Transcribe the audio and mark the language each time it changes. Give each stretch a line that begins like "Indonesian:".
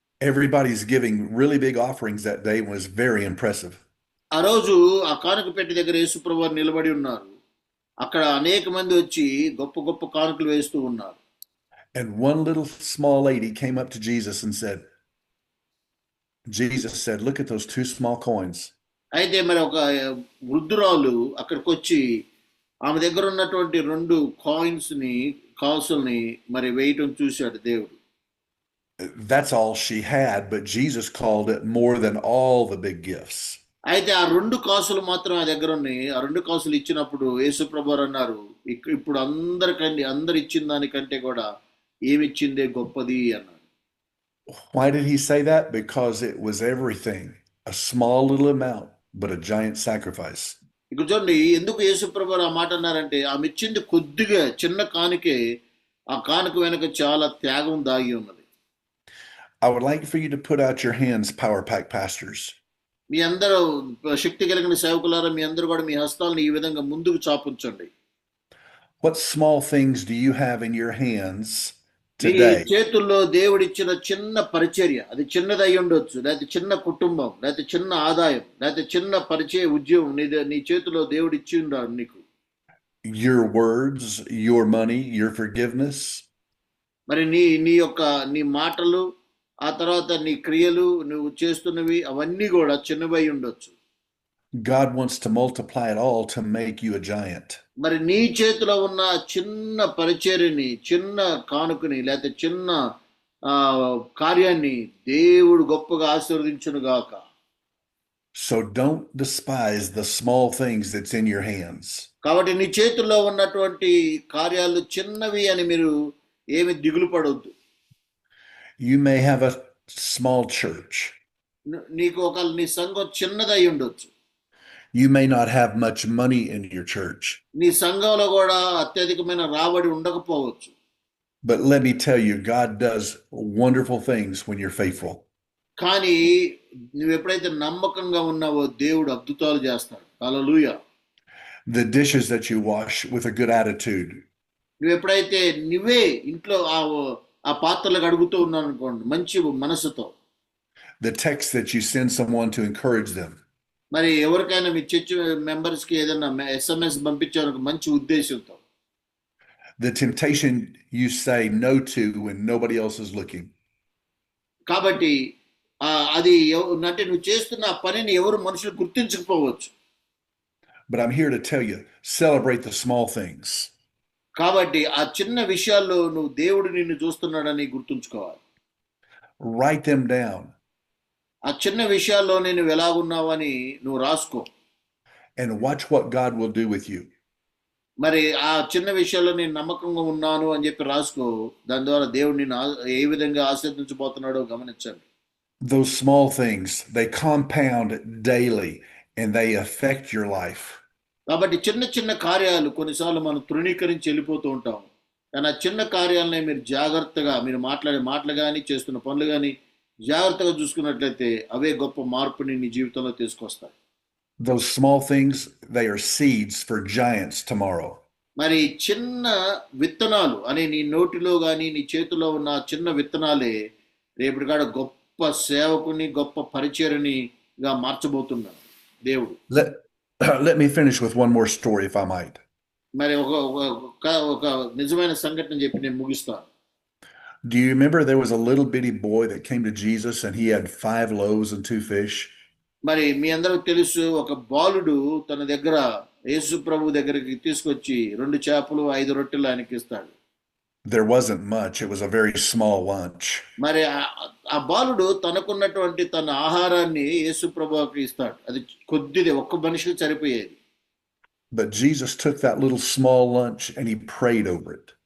English: Everybody's giving really big offerings that day. Was very impressive.
Telugu: ఆ రోజు ఆ కానుక పెట్టి దగ్గర యేసుప్రభువు వారు నిలబడి ఉన్నారు. అక్కడ అనేక మంది వచ్చి గొప్ప గొప్ప కానుకలు వేస్తూ ఉన్నారు.
English: And one little small lady came up to Jesus and said, look at those 2 small coins.
Telugu: అయితే మరి ఒక వృద్ధురాలు అక్కడికి వచ్చి ఆమె దగ్గర ఉన్నటువంటి 2 కాసుల్ని మరి వేయటం చూశాడు దేవుడు.
English: That's all she had, but Jesus called it more than all the big gifts.
Telugu: అయితే ఆ 2 కాసులు మాత్రం ఆ దగ్గర ఉన్నాయి. ఆ 2 కాసులు ఇచ్చినప్పుడు యేసుప్రభువారు అన్నారు, ఇప్పుడు అందరు ఇచ్చిన దానికంటే కూడా ఏమిచ్చిందే గొప్పది అన్నాడు.
English: Why did he say that? Because it was everything. A small little amount, but a giant sacrifice.
Telugu: ఇక్కడ చూడండి ఎందుకు యేసుప్రభువారు ఆ మాట అన్నారంటే, ఆమె ఇచ్చింది కొద్దిగా చిన్న కానుకే, ఆ కానుక వెనక చాలా త్యాగం దాగి ఉన్నది.
English: I would like for you to put out your hands, Power Pack pastors.
Telugu: మీ అందరూ శక్తి కలిగిన సేవకులారా, మీ అందరూ కూడా మీ హస్తాలను ఈ విధంగా ముందుకు చాపుంచండి.
English: What small things do you have in your hands
Telugu: మీ
English: today
Telugu: చేతుల్లో దేవుడిచ్చిన చిన్న పరిచర్య, అది చిన్నది అయి ఉండొచ్చు, లేకపోతే చిన్న కుటుంబం, లేకపోతే చిన్న ఆదాయం, లేకపోతే చిన్న ఉద్యోగం నీ చేతిలో దేవుడు ఇచ్చి ఉన్నాడు నీకు.
English: your words, your money, your forgiveness?
Telugu: మరి నీ మాటలు, ఆ తర్వాత నీ క్రియలు, నువ్వు చేస్తున్నవి అవన్నీ కూడా చిన్నవై ఉండొచ్చు.
English: God wants to multiply it all to make you a giant.
Telugu: మరి నీ చేతిలో ఉన్న చిన్న పరిచర్యని, చిన్న కానుకని, లేకపోతే చిన్న కార్యాన్ని దేవుడు గొప్పగా ఆశీర్వదించును గాక.
English: So don't despise the small things that's in your hands.
Telugu: కాబట్టి నీ చేతుల్లో ఉన్నటువంటి కార్యాలు చిన్నవి అని మీరు ఏమి దిగులు పడవద్దు.
English: You may have a small church.
Telugu: నీ సంఘం చిన్నదై ఉండొచ్చు.
English: You may not have much money in your church.
Telugu: నీ సంఘంలో కూడా అత్యధికమైన రాబడి ఉండకపోవచ్చు.
English: But let me tell you, God does wonderful things when you're faithful.
Telugu: కానీ నువ్వు ఎప్పుడైతే నమ్మకంగా ఉన్నావో దేవుడు అద్భుతాలు చేస్తాడు. హల్లెలూయా.
English: The dishes that you wash with a good attitude.
Telugu: నువ్వు ఎప్పుడైతే నువ్వే ఇంట్లో ఆ పాత్రలు కడుగుతూ ఉన్నావు అనుకోండి మంచి మనసుతో.
English: The text that you send someone to encourage them.
Telugu: మరి ఎవరికైనా మీ
English: church members
Telugu: కి ఏదైనా SMS పంపించారు మంచి ఉద్దేశంతో.
English: The temptation you say no to when nobody else is looking.
Telugu: కాబట్టి అది అంటే నువ్వు చేస్తున్న ఆ పనిని ఎవరు మనుషులు గుర్తించకపోవచ్చు.
English: But I'm here to tell you, celebrate the small things.
Telugu: కాబట్టి ఆ చిన్న విషయాల్లో నువ్వు దేవుడు నిన్ను చూస్తున్నాడని గుర్తుంచుకోవాలి.
English: Write them down.
Telugu: ఆ చిన్న విషయాల్లో నేను ఎలాగున్నావని నువ్వు రాసుకో.
English: And watch what God will do with you.
Telugu: మరి ఆ చిన్న విషయాల్లో నేను నమ్మకంగా ఉన్నాను అని చెప్పి రాసుకో. దాని ద్వారా దేవుడు నిన్ను ఏ విధంగా ఆశీర్వదించబోతున్నాడో గమనించండి.
English: Those small things, they compound daily and they affect your life.
Telugu: కాబట్టి చిన్న చిన్న కార్యాలు కొన్నిసార్లు మనం తృణీకరించి వెళ్ళిపోతూ ఉంటాం. కానీ ఆ చిన్న కార్యాలనే మీరు జాగ్రత్తగా మీరు మాట్లాడే మాటలు కానీ చేస్తున్న పనులు కానీ జాగ్రత్తగా చూసుకున్నట్లయితే అవే గొప్ప మార్పుని నీ జీవితంలో తీసుకొస్తాయి.
English: Those small things, they are seeds for giants tomorrow.
Telugu: మరి చిన్న విత్తనాలు అనే నీ నోటిలో కానీ నీ చేతిలో ఉన్న చిన్న విత్తనాలే రేపటి కాడ గొప్ప సేవకుని గొప్ప పరిచర్యనిగా మార్చబోతున్నాడు దేవుడు.
English: Let me finish with one more story, if I might.
Telugu: మరి ఒక నిజమైన సంఘటన చెప్పి నేను ముగిస్తాను.
English: Do you remember there was a little bitty boy that came to Jesus and he had 5 loaves and 2 fish?
Telugu: మరి మీ అందరికి తెలుసు ఒక బాలుడు తన దగ్గర యేసు ప్రభు దగ్గరికి తీసుకొచ్చి 2 చేపలు 5 రొట్టెలు ఆయనకి ఇస్తాడు.
English: There wasn't much. It was a very small lunch.
Telugu: మరి ఆ బాలుడు తనకున్నటువంటి తన ఆహారాన్ని యేసు ప్రభువుకి ఇస్తాడు. అది కొద్దిదే, ఒక్క మనిషికి సరిపోయేది.
English: But Jesus took that little small lunch and he prayed over it.